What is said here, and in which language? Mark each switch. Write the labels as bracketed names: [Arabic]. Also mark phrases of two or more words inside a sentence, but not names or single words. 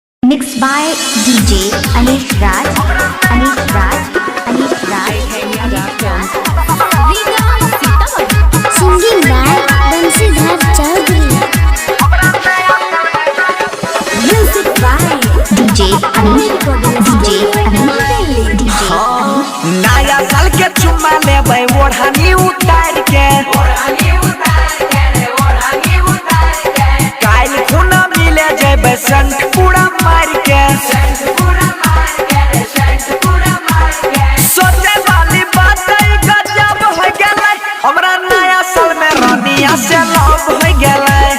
[English] Mixed by DJ Anish Raj. Anish Raj. Anish Raj. Singing by Bansidhar Chaudhary. Music by DJ Anish. DJ Anish. DJ Anish. [Maithili] नया साल के चुम्मा लेबै ओढ़नी उतार के काल खुना मिले जेबै संग पूरा मार के सोचे वाली बात गजब हो गेलै हमरा नया साल में रानिया से लव हो गेलै